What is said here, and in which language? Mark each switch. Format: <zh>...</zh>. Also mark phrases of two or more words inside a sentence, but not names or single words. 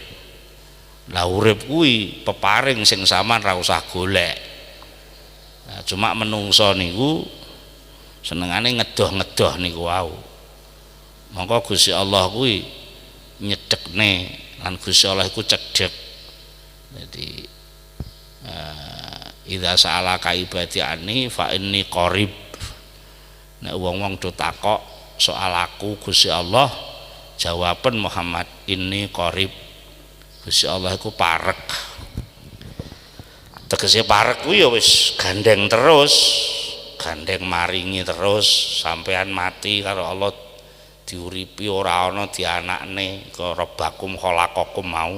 <jv>Lah urip kuwi peparing sing sampean ra usah golek. Nah, cuma menungso niku senengane ngedoh-ngedoh niku wau. Monggo Gusti Allah kuwi nyedhekne lan Gusti Allah iku cedhek.</jv> <ar>Jadi إذا سألك عبادي عني فإني قريب.</ar> <jv>Nek wong-wong do takok soal aku Gusti Allah, jawaban Muhammad ini qarib. Gusti Allah iku parek. Tegese parek kuwi ya wis gandeng terus, gandeng maringi terus sampean mati karo Allah diuripi ora ana dianakne karo</jv> <ar>ربكم خلقكم</ar> <jv>mau.</jv>